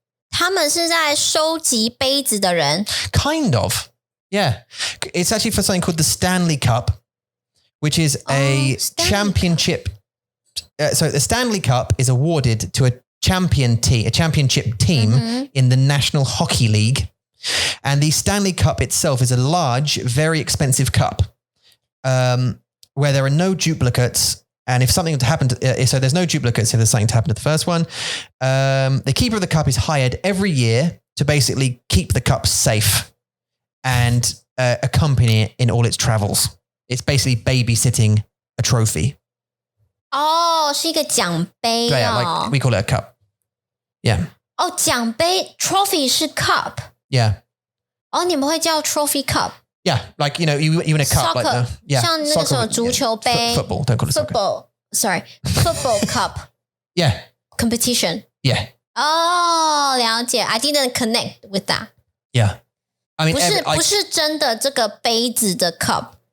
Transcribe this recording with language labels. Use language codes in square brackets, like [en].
[zh] 他们是在收集杯子的人 [en] Kind of. Yeah. It's actually for something called the Stanley Cup, which is a Stanley championship. So the Stanley Cup is awarded to a championship team in the National Hockey League. And the Stanley Cup itself is a large, very expensive cup where there are no duplicates. And if something happened, so there's no duplicates if there's something to happen to the first one. The keeper of the cup is hired every year to basically keep the cup safe and accompany it in all its travels. It's basically babysitting a trophy. [zh] 哦，是一个奖杯 [en] Yeah, like we call it a cup. Yeah. [zh] 哦，奖杯 trophy 是 cup。 [en] Yeah. [zh] 哦，你们会叫 trophy cup。 [en] Yeah, like, you know, you in a cup, Soccer, like yeah, [zh] 像那个什么 [en] soccer, [zh] 足球杯 [en] football, don't call it soccer. Football cup Yeah, competition. yeah, [zh] 哦，了解。 [en] I didn't connect with that. yeah. I mean, [zh] 不是真的这个杯子的 cup.